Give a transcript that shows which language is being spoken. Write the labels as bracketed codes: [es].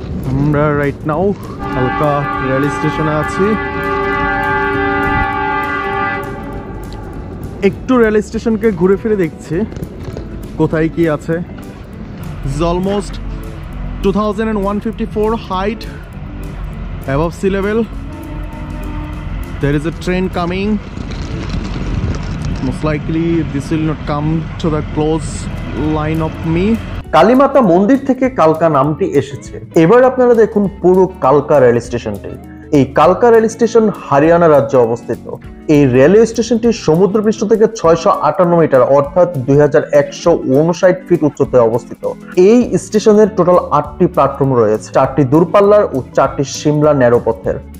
[bn] আমরা right now কালকা rail স্টেশনে আছি। একটু রেল স্টেশনকে ঘুরে ফিরে দেখছি কোথায় কি আছে। [en] Almost 2154 height above sea level. There is a train coming. Most likely this will not come to the close line of me. [bn] Kalimata মন্দির থেকে কালকা নামটি এসেছে। এবার আপনারা দেখুন পুরো কালকা রেল স্টেশনটি। এই কালকা রেল স্টেশন হরিয়ানা রাজ্যে অবস্থিত। এই রেলওয়ে স্টেশনটি সমুদ্রপৃষ্ঠ থেকে 658 মিটার অর্থাৎ 2159 ফিট উচ্চতায় অবস্থিত। এই স্টেশনের টোটাল 8টি প্ল্যাটফর্ম রয়েছে, 4টি দূরপাল্লার ও 4টি সিমলা ন্যারোপথের।